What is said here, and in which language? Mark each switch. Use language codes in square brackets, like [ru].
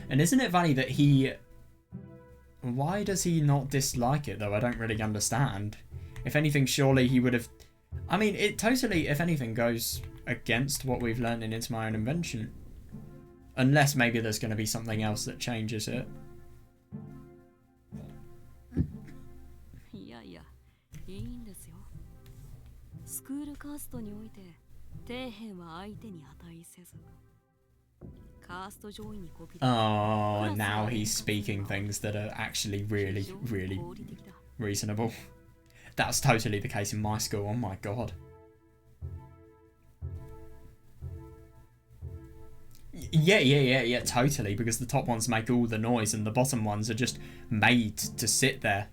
[en] And isn't it funny that he... Why does he not dislike it though? I don't really understand. If anything, surely he would have... I mean, it totally, if anything, goes against what we've learned in It's My Own Invention. Unless maybe there's going to be something else that changes it. [ja] いやいや、いいんですよ。スクールカーストにおいて、底辺は相手に値せず。カースト上位にこびる。 [en] Oh, now he's speaking things that are actually really, really reasonable. That's totally the case in my school. Oh my god. Yeah, totally, because the top ones make all the noise and the bottom ones are just made to sit there.